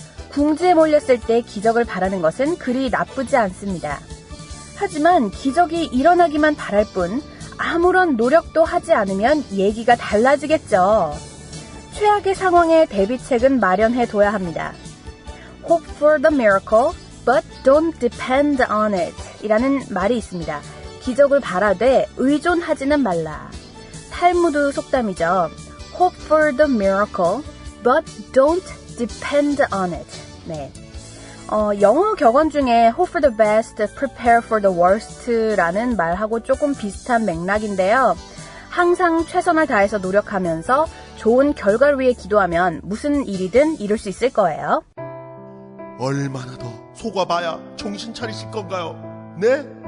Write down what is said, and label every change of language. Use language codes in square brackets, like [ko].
[ko] 궁지에 몰렸을 때 기적을 바라는 것은 그리 나쁘지 않습니다. 하지만 기적이 일어나기만 바랄 뿐 아무런 노력도 하지 않으면 얘기가 달라지겠죠. 최악의 상황에 대비책은 마련해둬야 합니다. [en] Hope for the miracle, but don't depend on it [ko] 이라는 말이 있습니다. 기적을 바라되 의존하지는 말라. 탈무드 속담이죠. [en] Hope for the miracle, but don't depend on it. [ko] 네. 영어 격언 중에 [en] Hope for the best, prepare for the worst [ko] 라는 말하고 조금 비슷한 맥락인데요. 항상 최선을 다해서 노력하면서 좋은 결과를 위해 기도하면 무슨 일이든 이룰 수 있을 거예요. 얼마나 더 속아봐야 정신 차리실 건가요? 네?